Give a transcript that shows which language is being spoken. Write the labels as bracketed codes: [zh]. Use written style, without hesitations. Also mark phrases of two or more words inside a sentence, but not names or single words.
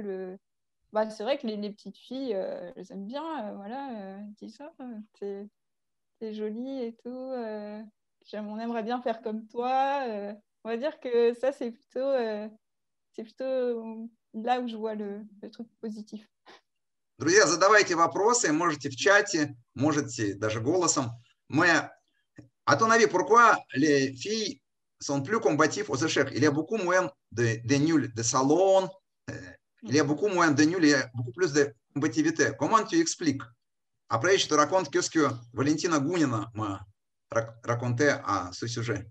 [fr] Bah, c'est vrai que les petites filles, elles aiment bien, voilà, elles disent ça, t'es jolie et tout, on aimerait bien faire comme toi. On va dire que ça, c'est plutôt là où je vois le truc positif. [ru] Друзья, задавайте вопросы, можете в чате, можете даже голосом. [fr] Mais, à ton avis, pourquoi les filles sont plus combatives aux échecs? Il y a beaucoup moins de nuls de salon, il y a beaucoup moins de nuls, il y a beaucoup plus de combativité. Comment tu expliques? Après, je te raconte qu'est-ce que Valentina Gunina m'a raconté à ce sujet.